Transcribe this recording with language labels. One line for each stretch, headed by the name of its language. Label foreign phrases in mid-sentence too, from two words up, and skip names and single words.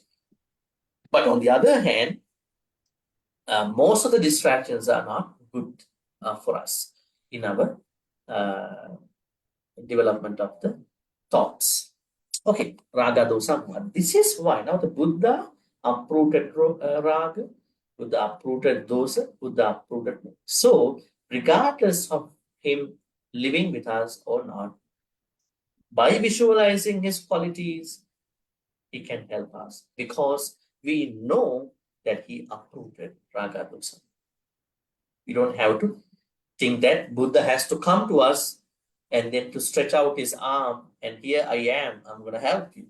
English: But on the other hand, most of the distractions are not good for us in our development of the thoughts. Okay,
Pali: raga dosa moha.
English: This is why now the Buddha uprooted raga, Buddha uprooted dosa, Buddha uprooted moha. So, regardless of him living with us or not, by visualizing his qualities, he can help us because we know that he uprooted
Pali: raga dosa.
English: We don't have to think that Buddha has to come to us and then to stretch out his arm and here I am, I'm going to help you.